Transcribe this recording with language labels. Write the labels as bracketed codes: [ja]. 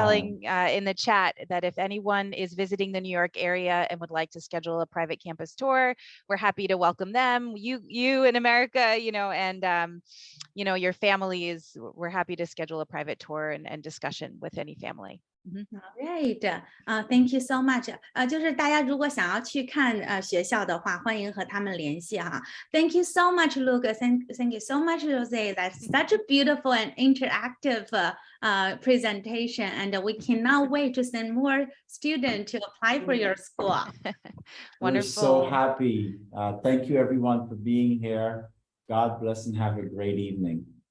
[en] telling in the chat that if anyone is visiting the New York area and would like to schedule a private campus tour, we're happy to welcome them. You in America, you know, and you know, your families, we're happy to schedule a private tour and discussion with any family. Right. Thank you so much. [zh] 就是大家如果想要去看学校的话，欢迎和他们联系哈。 [en] Thank you so much, Luke. Thank you so much, Jose. That's such a beautiful and interactive presentation, and we cannot wait to send more students to apply for your school. We're so Wonderful. happy. Thank you everyone for being here. God bless and have a great evening.